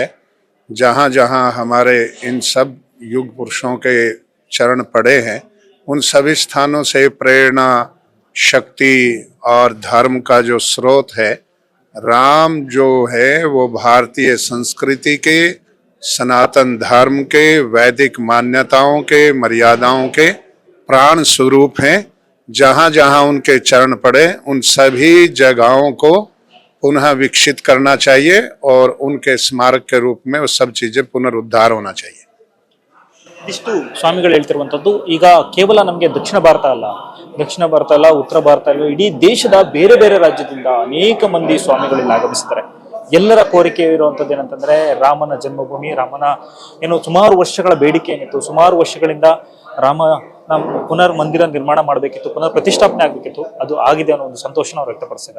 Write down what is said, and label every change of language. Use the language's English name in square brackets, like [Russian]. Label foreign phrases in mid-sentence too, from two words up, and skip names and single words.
[Hindi] जहाँ जहाँ हमारे इन सब युग पुरुषों के चरण पड़े हैं, उन सभी स्थानों से प्रेरणा, शक्ति और धर्म का जो स्रोत है, राम जो है वो भारतीय संस्कृति के, सनातन धर्म के, वैदिक मान्यताओं के, मर्यादाओं के प्राण स्वरूप हैं. जहाँ जहाँ उनके चरण पड़े उन सभी जगहों को पुनः विकसित करना चाहिए और उनके स्मारक के रूप में वो सब चीजें पुनरुद्धार होना चाहिए. [Kannada] ಇಷ್ಟು ಸ್ವಾಮಿಗಳು ಹೇಳ್ತಿರುವಂಥದ್ದು. ಈಗ ಕೇವಲ ನಮಗೆ ದಕ್ಷಿಣ ಭಾರತ ಅಲ್ಲ, ಉತ್ತರ ಭಾರತ ಅಲ್ಲ, ಇಡೀ ದೇಶದ ಬೇರೆ ಬೇರೆ ರಾಜ್ಯದಿಂದ ಅನೇಕ ಮಂದಿ ಸ್ವಾಮಿಗಳಲ್ಲಿ ಆಗಮಿಸಿದ್ದಾರೆ. ಎಲ್ಲರ ಕೋರಿಕೆ ಇರುವಂಥದ್ದು ಏನಂತಂದ್ರೆ, ರಾಮನ ಜನ್ಮಭೂಮಿ, ರಾಮನ ಸುಮಾರು ವರ್ಷಗಳ ಬೇಡಿಕೆ ಏನಿತ್ತು, ಸುಮಾರು ವರ್ಷಗಳಿಂದ ರಾಮನ ಪುನರ್ ಮಂದಿರ ನಿರ್ಮಾಣ ಮಾಡಬೇಕಿತ್ತು, ಪುನರ್ ಪ್ರತಿಷ್ಠಾಪನೆ ಆಗಬೇಕಿತ್ತು, ಅದು ಆಗಿದೆ ಅನ್ನೋ ಒಂದು ಸಂತೋಷನ ಅವ್ರು ವ್ಯಕ್ತಪಡಿಸಿದ್ದಾರೆ.